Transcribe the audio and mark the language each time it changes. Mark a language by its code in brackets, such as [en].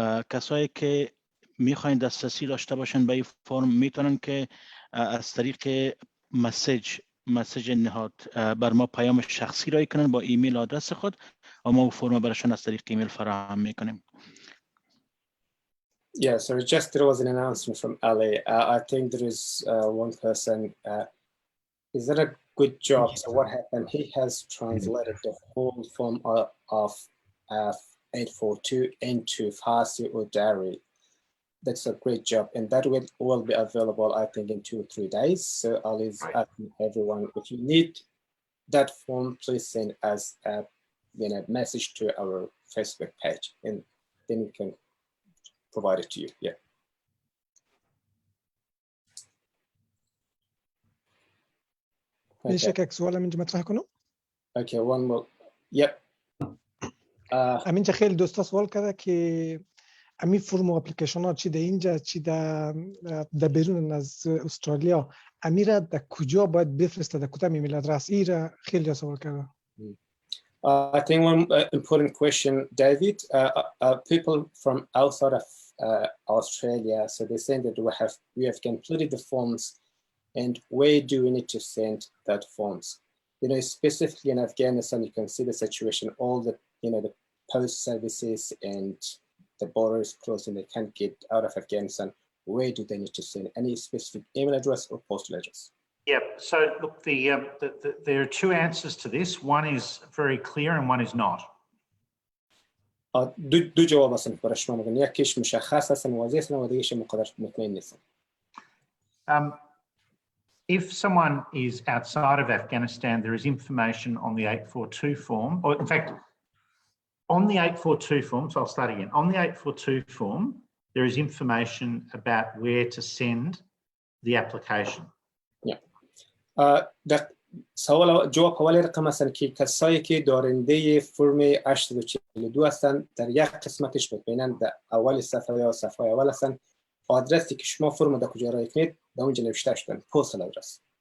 [fa] کسایی که میخواین دسترسی داشته باشن به این فرم میتونن که از طریق مسیج نهاد بر ما پیام شخصی رای کنن با ایمیل آدرس خود و ما فرم براشون از طریق ایمیل فراهم میکنیم. [en] Yeah, so just there was an announcement from Ali. I think there is one person. Is that a good job? So what happened? He has translated the whole form of 842 into Farsi or Dari. That's a great job, and that will be available, I think, in 2 or 3 days. So Ali's asking everyone, if you need that form, please send us a message to our Facebook page, and then we can provide it to you. Yeah. [fa] میشه که سوالم اینجا مطرح کنم؟ [en] Okay, one more. Yep. [fa] همینجا خیلی دوستا سوال کرده که امی فرم و اپلیکیشن ها چی در اینجا چی در بیرون از استرالیا امی را در کجا باید بفرسته، در کدام ایمیل آدرس؟ این را خیلی سوال کرده. [en] I think one important question, David. People from outside of Australia, so they're saying that we have completed the forms, and where do we need to send that forms? specifically in Afghanistan, you can see the situation, all the, the post services and the border is closed and they can't get out of Afghanistan. Where do they need to send? Any specific email address or postal address? Yeah, so look, there are two answers to this. One is very clear and one is not. [fa] دو جواب هستن برای شما میگن، یکیش مشخص هستن واضح هستن و دیگه‌اش مقدار مطمئن نیستن. [en] If someone is outside of Afghanistan, there is information on the 842 form, or in fact, on the 842 form, so I'll start again. On the 842 form, there is information about where to send the application. Yeah. [fa] سوال جواب اول رقم هستن که کسایی که دارنده فرم 842 هستن در یک قسمتش مطمئناً در اول صفحه یا صفحه اول هستن. آدرسی که شما فرم در کجا رای کنید در اونجا نوشته شدن، پستال آدرس.